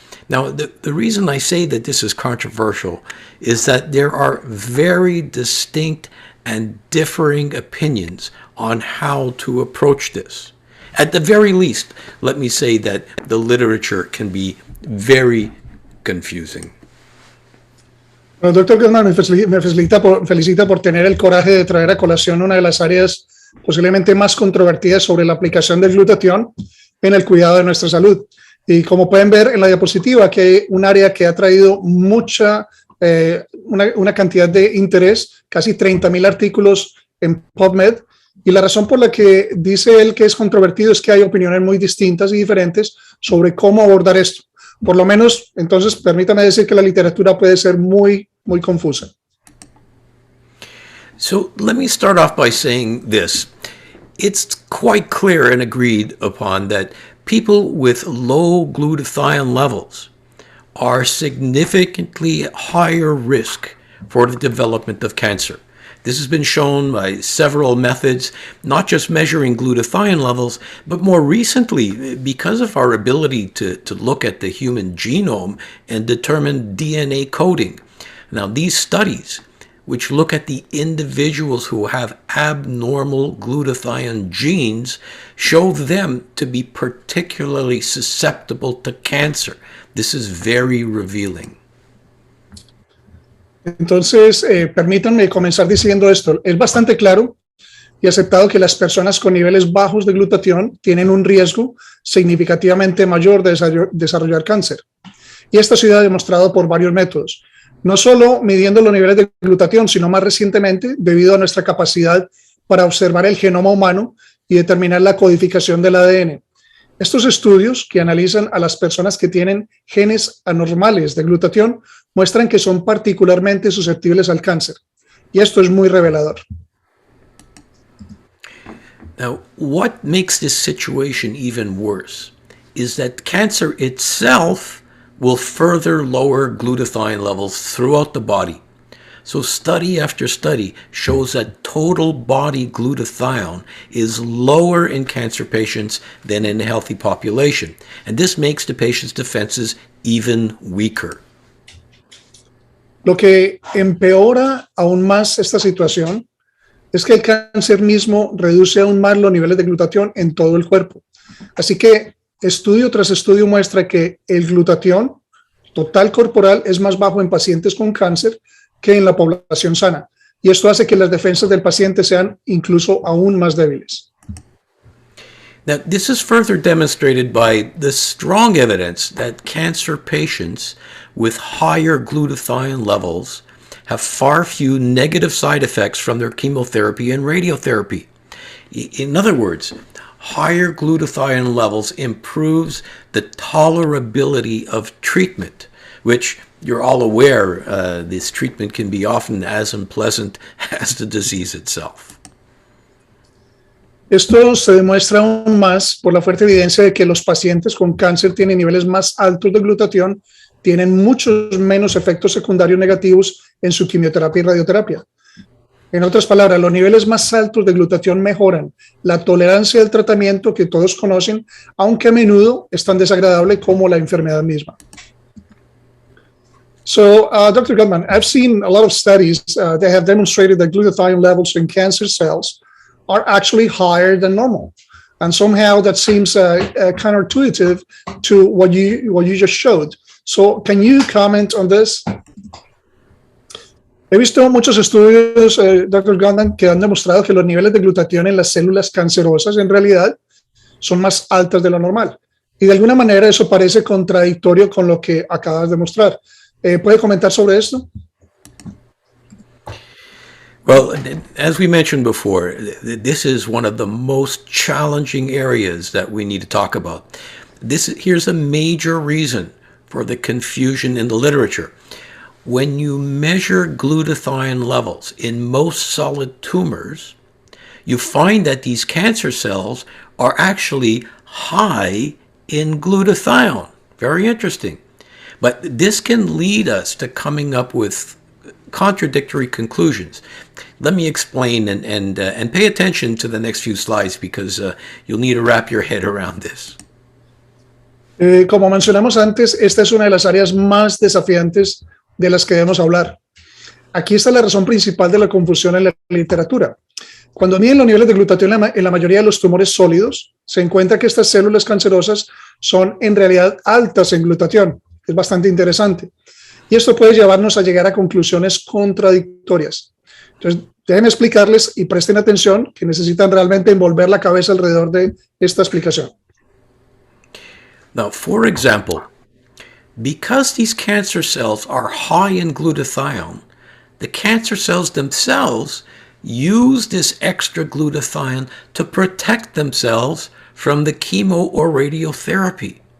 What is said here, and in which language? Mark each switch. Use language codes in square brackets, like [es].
[en] Now, the reason I say that this is controversial is that there are very distinct and differing opinions on how to approach this. At the very least, let me say that the literature can be very confusing. [es] Bueno, doctor Gutman, me felicita por tener el coraje de traer a colación una de las áreas posiblemente más controvertidas sobre la aplicación del glutatión en el cuidado de nuestra salud. Y como pueden ver en la diapositiva, que hay un área que ha traído una cantidad de interés, casi 30,000 artículos en PubMed, y la razón por la que dice él que es controvertido es que hay opiniones muy distintas y diferentes sobre cómo abordar esto. Por lo menos, entonces, permítame decir que la literatura puede ser muy confusa. [en] So let me start off by saying this. It's quite clear and agreed upon that people with low glutathione levels are significantly higher risk for the development of cancer. This has been shown by several methods, not just measuring glutathione levels, but more recently, because of our ability to look at the human genome and determine DNA coding. Now, these studies, which look at the individuals who have abnormal glutathione genes, show them to be particularly susceptible to cancer. This is very revealing. [es] Entonces, permítanme comenzar diciendo esto. Es bastante claro y aceptado que las personas con niveles bajos de glutatión tienen un riesgo significativamente mayor de desarrollar cáncer. Y esto ha sido demostrado por varios métodos. No solo midiendo los niveles de glutatión, sino más recientemente debido a nuestra capacidad para observar el genoma humano y determinar la codificación del ADN. Estos estudios que analizan a las personas que tienen genes anormales de glutatión muestran que son particularmente susceptibles al cáncer. Y esto es muy revelador. [en] Now, what makes this situation even worse is that cancer itself will further lower glutathione levels throughout the body. So study after study shows that total body glutathione is lower in cancer patients than in a healthy population. And this makes the patient's defenses even weaker. [es] Lo que empeora aún más esta situación es que el cáncer mismo reduce aún más los niveles de glutatión en todo el cuerpo. Así que estudio tras estudio muestra que el glutatión total corporal es más bajo en pacientes con cáncer que en la población sana. Y esto hace que las defensas del paciente sean incluso aún más débiles. [en] Now, this is further demonstrated by the strong evidence that cancer patients with higher glutathione levels have far few negative side effects from their chemotherapy and radiotherapy. In other words, higher glutathione levels improves the tolerability of treatment, which you're all aware this treatment can be often as unpleasant as the disease itself. [es] Esto se demuestra aún más por la fuerte evidencia de que los pacientes con cáncer tienen niveles más altos de glutatión, tienen muchos menos efectos secundarios negativos en su quimioterapia y radioterapia. En otras palabras, los niveles más altos de glutatión mejoran la tolerancia del tratamiento que todos conocen, aunque a menudo es tan desagradable como la enfermedad misma. [en] So, Dr. Gutman, I've seen a lot of studies that have demonstrated that glutathione levels in cancer cells are actually higher than normal. And somehow that seems counterintuitive to what you just showed. So, can you comment on this? [es] He visto muchos estudios, Dr. Gutman, que han demostrado que los niveles de glutatión en las células cancerosas en realidad son más altas de lo normal. Y de alguna manera eso parece contradictorio con lo que acabas de mostrar. ¿Puede comentar sobre esto? [en] Well, as we mentioned before, this is one of the most challenging areas that we need to talk about. Here's a major reason for the confusion in the literature. When you measure glutathione levels in most solid tumors, you find that these cancer cells are actually high in glutathione. Very interesting. But this can lead us to coming up with contradictory conclusions. Let me explain and pay attention to the next few slides because you'll need to wrap your head around this. [es] Como mencionamos antes, esta es una de las áreas más desafiantes de las que debemos hablar. Aquí está la razón principal de la confusión en la literatura. Cuando miden los niveles de glutatión en la mayoría de los tumores sólidos, se encuentra que estas células cancerosas son en realidad altas en glutatión. Es bastante interesante. Y esto puede llevarnos a llegar a conclusiones contradictorias. Entonces, déjenme explicarles y presten atención que necesitan realmente envolver la cabeza alrededor de esta explicación. [en] Now, for example, because these cancer cells are high in glutathione, the cancer cells themselves use this extra glutathione to protect themselves from the chemo or radiotherapy.